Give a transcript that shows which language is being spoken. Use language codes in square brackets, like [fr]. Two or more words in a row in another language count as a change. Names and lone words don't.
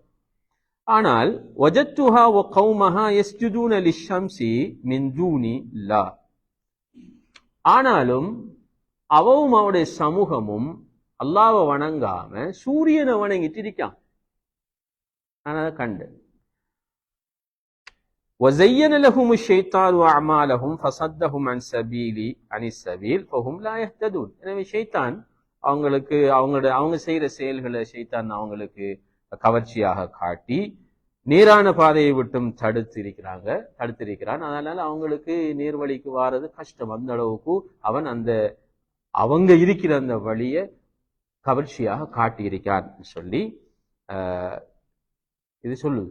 [ar] ஆனால் وجدتها وقومها يسجدون للشمس من دون الله. [ta] ஆனாலும் அவவும் அவருடைய சமூகமும் அல்லாஹ்வை வணங்காம சூரியனை வணங்கிட்டு இருக்கான். நான் அதை கண்டேன். [ar] وَزَيَّنَ لَهُمُ الشَّيْطَانُ أَعْمَالَهُمْ فَصَدَّهُمْ عَنِ السَّبِيلِ فَهُمْ لَا يَهْتَدُونَ. [ta] எனவே ஷைத்தான் அவங்க செய்யற செயல்களை ஷைத்தான் அவங்களுக்கு கவர்ச்சியாக காட்டி நேரான பாதையை விட்டும் தடுத்திருக்கிறான். அதனால அவங்களுக்கு நேர்வழிக்கு வாரது கஷ்டம். அந்த அளவுக்கு அவன் அவங்க இருக்கிற அந்த வழியை கவர்ச்சியாக காட்டியிருக்கான் சொல்லி இது சொல்லுது.